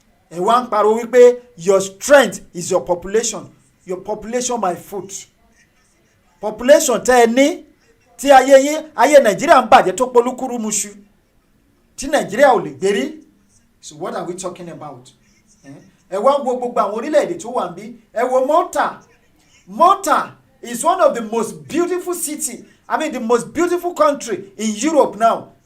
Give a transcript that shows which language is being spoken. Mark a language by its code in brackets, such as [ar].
[yo] ẹ wá ń pariwo wípé [en] your strength is your population my foot. [yo] population tẹ́ ẹ ní tí ayé Nàìjíríà ń bàjẹ́ tó polúkúrú muṣu tí Nàìjíríà ò lè gbérí. [en] So what are we talking about? [yo] ẹ wá wo gbogbo àwọn orílẹ̀-èdè tó wà níbí. ẹ wo [en] Malta is one of the most beautiful city the most beautiful country in Europe now.